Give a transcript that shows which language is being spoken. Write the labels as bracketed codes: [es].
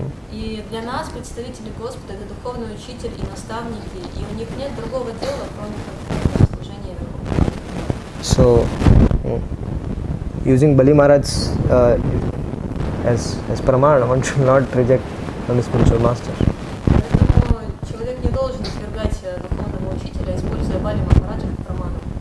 [ru] И для нас представители Господа это духовный учитель и наставники, и у них нет другого дела, кроме как служения Верховному. [en] So, using Bali Maharaj as praman, one should not reject the spiritual master. [ru] Поэтому человек не должен отвергать духовного учителя, используя Бали Махараджа как праману.